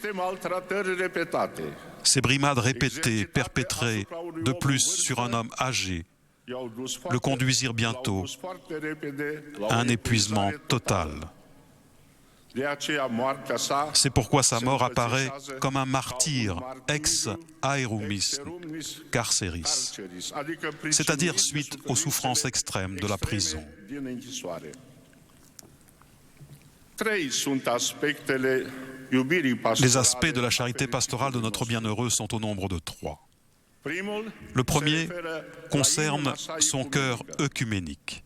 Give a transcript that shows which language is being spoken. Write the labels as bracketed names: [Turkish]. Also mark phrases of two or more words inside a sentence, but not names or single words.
[French] Ces brimades répétées, perpétrées de plus sur un homme âgé, le conduisirent bientôt à un épuisement total. C'est pourquoi sa mort apparaît comme un martyr [Latin] ex aerumis carceris, [French] c'est-à-dire suite aux souffrances extrêmes de la prison. Les aspects de la charité pastorale de notre bienheureux sont au nombre de 3. Le premier concerne son cœur œcuménique.